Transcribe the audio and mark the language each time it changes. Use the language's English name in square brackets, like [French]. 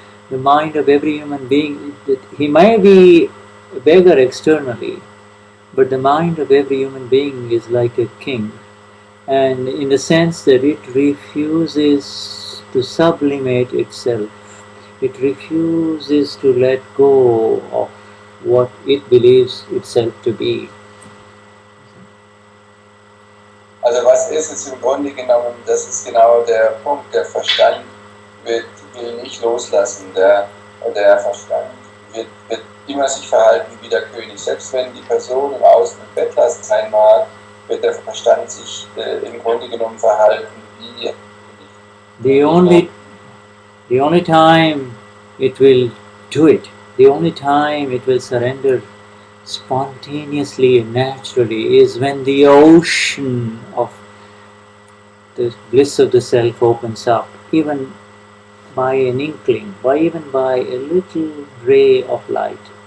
[English] The mind of every human being, he may be a beggar externally, but the mind of every human being is like a king. And in the sense that it refuses to sublimate itself. It refuses to let go of what it believes itself to be. [German] Also was ist es im Grunde genommen, das ist genau der Punkt, der Verstand will nicht loslassen, der Verstand wird immer sich verhalten wie der König. Selbst wenn die Person im Außen im Bettlast sein mag, wird der Verstand sich im Grunde genommen verhalten wie [English] The only time it will do it, the only time it will surrender spontaneously and naturally is when the ocean of the bliss of the self opens up, even by an inkling, even by a little ray of light.